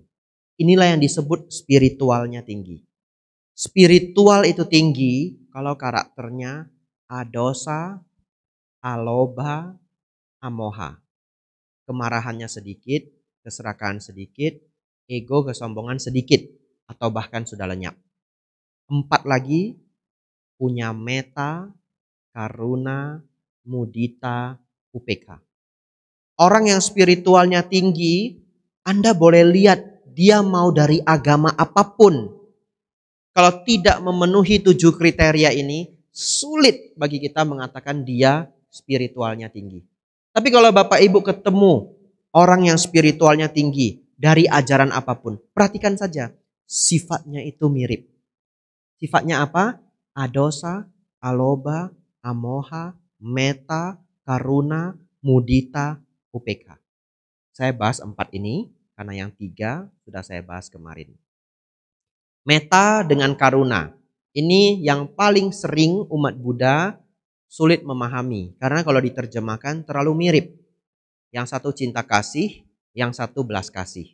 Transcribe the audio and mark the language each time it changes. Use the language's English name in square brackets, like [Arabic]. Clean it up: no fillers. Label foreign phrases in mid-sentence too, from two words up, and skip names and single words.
[Indonesian] Inilah yang disebut spiritualnya tinggi. Spiritual itu tinggi kalau karakternya [Pali] adosa, aloba, amoha. [Indonesian] Kemarahannya sedikit, keserakahan sedikit, ego, kesombongan sedikit, atau bahkan sudah lenyap. 4 lagi, punya meta, [Pali] karuna, mudita, upeka. [Indonesian] Orang yang spiritualnya tinggi, Anda boleh lihat dia mau dari agama apapun. Kalau tidak memenuhi 7 kriteria ini, sulit bagi kita mengatakan dia spiritualnya tinggi. Tapi kalau Bapak Ibu ketemu orang yang spiritualnya tinggi dari ajaran apapun, perhatikan saja sifatnya itu mirip. Sifatnya apa? [Pali] Adosa, aloba, amoha, meta, karuna, mudita, upeka. [Indonesian] Saya bahas 4 ini karena yang 3 sudah saya bahas kemarin. Metta dengan karuna. Ini yang paling sering umat Buddha sulit memahami. Karena kalau diterjemahkan terlalu mirip. Yang satu cinta kasih, yang satu belas kasih.